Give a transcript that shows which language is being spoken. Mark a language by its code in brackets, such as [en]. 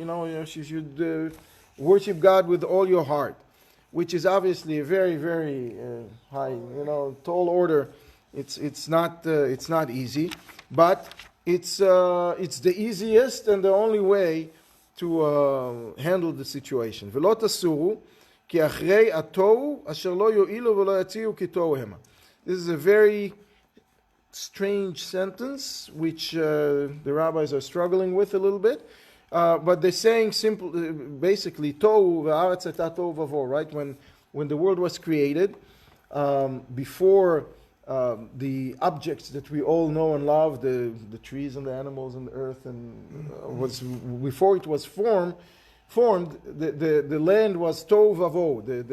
[en] You should worship God with all your heart, which is obviously a very, very high, tall order. It's not easy, but it's the easiest and the only way to handle the situation. [he] ולא תסורו, כי אחרי התוהו אשר לא יועילו ולא יציעו כי תוהו המה. [en] This is a very strange sentence, which the rabbis are struggling with a little bit. But they're saying basically, [he] tohu v'aretz hayta tohu v'avo, [en] right? When the world was created, before the objects that we all know and love, the trees and the animals and the earth, and before it was formed, the land was tohu v'avo.